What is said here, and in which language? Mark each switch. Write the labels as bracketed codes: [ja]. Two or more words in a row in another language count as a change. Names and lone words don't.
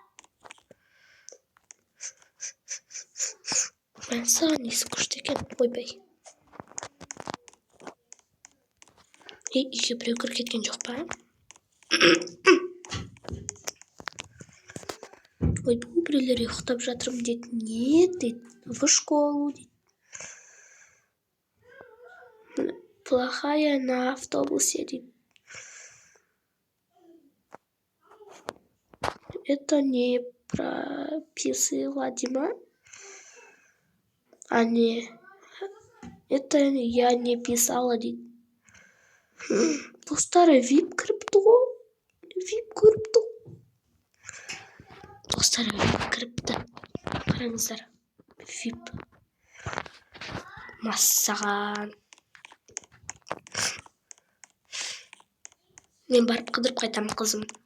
[kk] Мәссаған несі күшті екен, ойбай. Үйге біреу кіріп кеткен жоқ па? Ойбай, біреулер ұйықтап жатырмын дейді. Не дейді? [ru] В школу дейді. Плохая на автобусе дейді. Это не прописала Дима. Это я не писала дейді. [kk] Достар, вип кіріпті ғой. Достар, вип кіріпті. Қараңыздар. Вип. Массаған. Мен барып қыдырып қайтам, қызым.